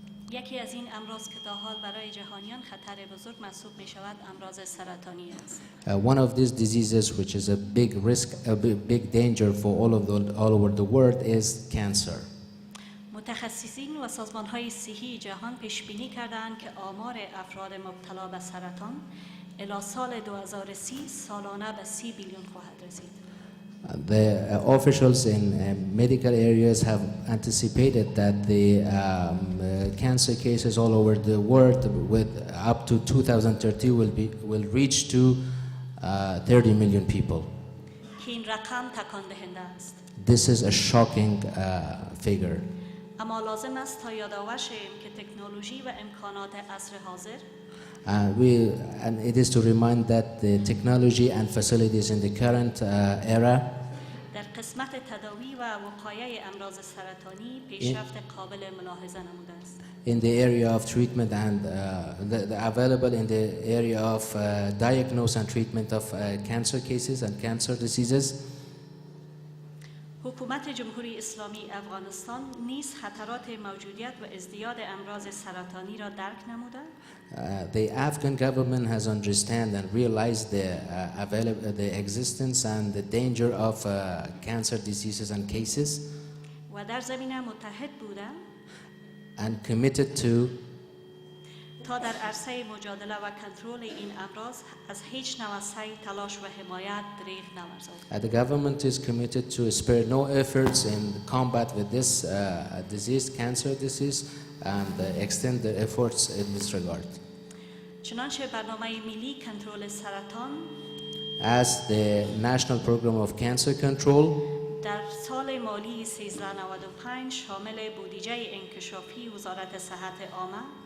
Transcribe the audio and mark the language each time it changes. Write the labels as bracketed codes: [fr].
[fa] یکی از این امراض که تا حال برای جهانیان خطر بزرگ محسوب می شود امراض سرطانی است. [en] One of these diseases, which is a big risk, a big danger for all over the world, is cancer. [fa] متخصصین و سازمان‌های صحی جهان پیش بینی کردند که آمار افراد مبتلا به سرطان الی سال 2030 سالانه به 30 بیلیون خواهد رسید. [en] The officials in medical areas have anticipated that the cancer cases all over the world, with up to 2030, will reach to 30 million people. [fa] که این رقم تکان دهنده است. [en] This is a shocking figure. [fa] اما لازم است تا یادآور شویم که تکنولوژی و امکانات عصر حاضر [en] And it is to remind that the technology and facilities in the current era [fa] در قسمت تداوی و وقایع امراض سرطانی پیشرفت قابل ملاحظه نموده است. [en] in the area of treatment and available in the area of diagnosis and treatment of cancer cases and cancer diseases. [fa] حکومت جمهوری اسلامی افغانستان نیز خطرات موجودیت و ازدیاد امراض سرطانی را درک نموده. [en] The Afghan government has understand and realized the existence and the danger of cancer diseases and cases, [fa] و در زمینه متحد بوده [en] and committed to [fa] تا در عرصه مجادله و کنترل این امراض از هیچ نوع سعی، تلاش و حمایت دریغ نورزد. [en] The government is committed to spare no efforts in combat with this disease, cancer disease, and extend their efforts in this regard. [fa] چنانچه برنامه ملی کنترل سرطان [en] As the National Program of Cancer Control [fa] در سال مالی 1395 شامل بودجه انکشافی وزارت صحت عامه